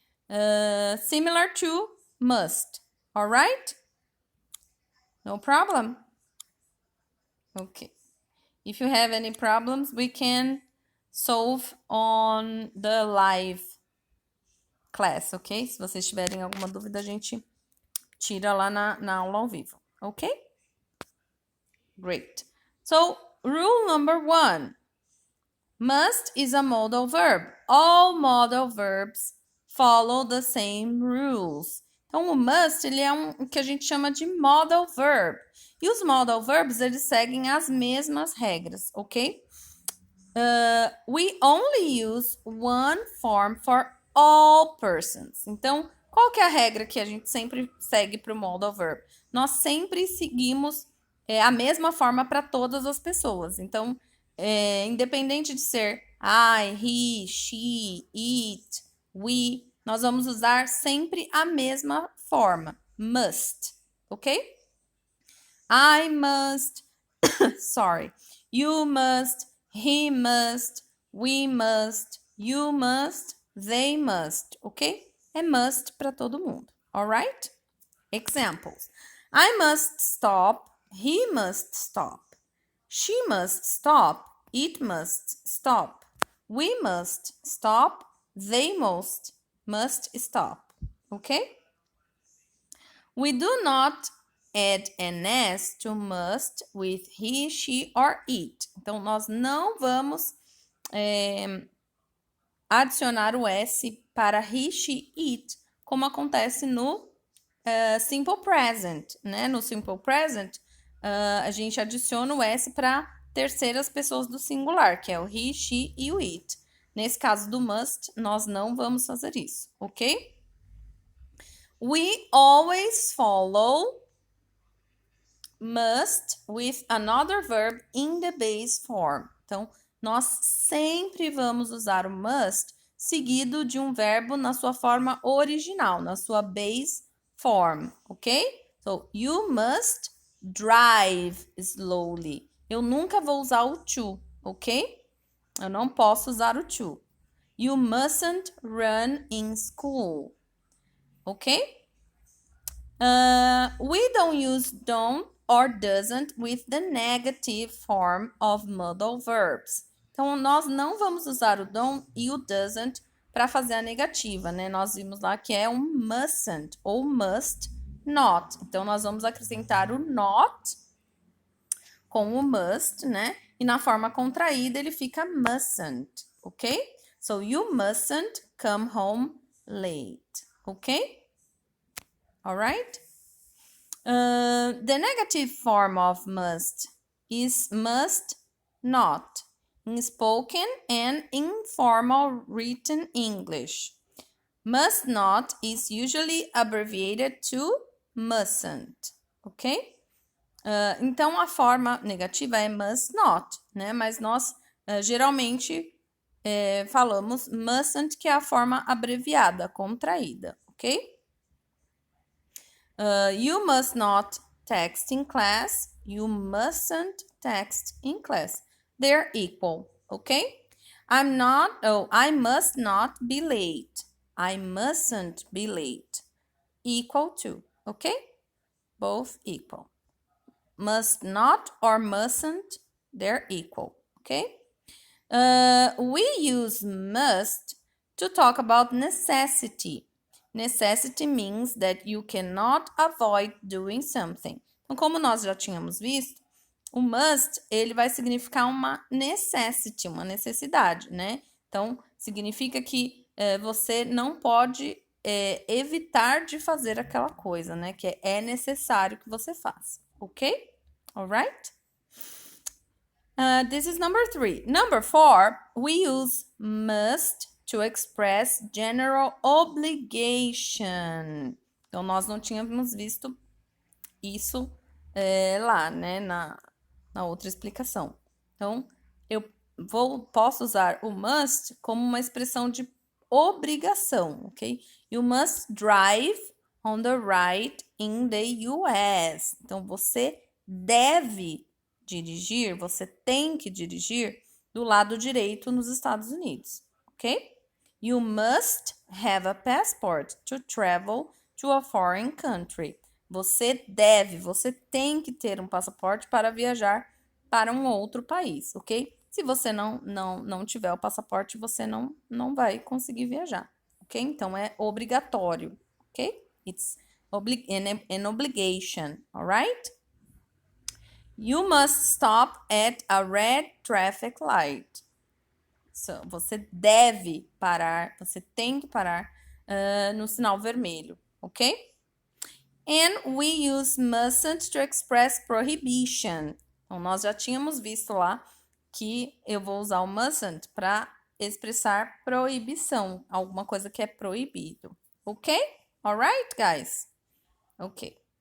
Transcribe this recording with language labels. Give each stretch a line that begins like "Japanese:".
English: Similar to must, all right? No problem? Okay. If you have any problems, we can solve on the live class, ok?
Portuguese: Se vocês tiverem alguma dúvida, a gente tira lá na aula ao vivo, ok?
English: Great. So, rule number 1. Must is a modal verb. All modal verbs follow the same rules.
Portuguese: Então, o must, ele é o que a gente chama de modal verb. E os modal verbs, eles seguem as mesmas regras, ok?
English: We only use one form for all persons.
Portuguese: Então, qual que é a regra que a gente sempre segue para o modal verb? Nós sempre seguimos a mesma forma para todas as pessoas. Então, independente de ser I, he, she, it, we, nós vamos usar sempre a mesma forma.
English: Must, ok? I must, sorry, you must, he must, we must, you must, they must, ok?
Portuguese: É must para todo mundo,
English: alright? Examples. I must stop, he must stop. She must stop. It must stop. We must stop. They must stop. Okay? We do not add an S to must with he, she or it.
Portuguese: Então, nós não vamos adicionar o S para he, she, it, como acontece no simple present, né? No simple present, a gente adiciona o S para terceiras pessoas do singular, que é o he, she e o it. Nesse caso do must, nós não vamos fazer isso, ok?
English: We always follow must with another verb in the base form.
Portuguese: Então, nós sempre vamos usar o must seguido de um verbo na sua forma original, na sua base form, ok?
English: So, you must drive slowly.
Portuguese: Eu nunca vou usar o to, ok? Eu não posso usar o to.
English: You mustn't run in school, ok? We don't use don't or doesn't with the negative form of modal verbs.
Portuguese: Então, nós não vamos usar o don't e o doesn't para fazer a negativa, né? Nós vimos lá que é um mustn't ou must not. Então, nós vamos acrescentar o not com o must, né? E na forma contraída ele fica mustn't, ok?
English: So, you mustn't come home late, ok? Alright? The negative form of must is must not in spoken and informal written English. Must not is usually abbreviated to mustn't, ok?
Portuguese: Então, a forma negativa é must not, né? Mas nós geralmente falamos mustn't, que é a forma abreviada, contraída, ok?
English: You must not text in class. You mustn't text in class. They're equal, okay? I must not be late. I mustn't be late. Equal to, okay? Both equal. Must not or mustn't, they're equal, okay? We use must to talk about necessity. Necessity means that you cannot avoid doing something.
Portuguese: Então, como nós já tínhamos visto, o must, ele vai significar uma necessity, uma necessidade, né? Então, significa que você não pode evitar de fazer aquela coisa, né? Que é necessário que você faça, ok?
English: Alright? This is number 3. Number 4, we use must to express general obligation.
Portuguese: Então, nós não tínhamos visto isso lá, né, na outra explicação. Então, eu posso usar o must como uma expressão de obrigação, ok?
English: You must drive on the right in the US.
Portuguese: Então, você deve dirigir, você tem que dirigir do lado direito nos Estados Unidos, ok?
English: You must have a passport to travel to a foreign country.
Portuguese: Você tem que ter um passaporte para viajar para um outro país, ok? Se você não tiver o passaporte, você não vai conseguir viajar, ok? Então, é obrigatório, ok?
English: It's an obligation, alright? You must stop at a red traffic light.
Portuguese: So, você deve parar, você tem que parar no sinal vermelho, ok?
English: And we use mustn't to express prohibition.
Portuguese: Então, nós já tínhamos visto lá que eu vou usar o mustn't para expressar proibição, alguma coisa que é proibido, ok?
English: Alright, guys? Ok.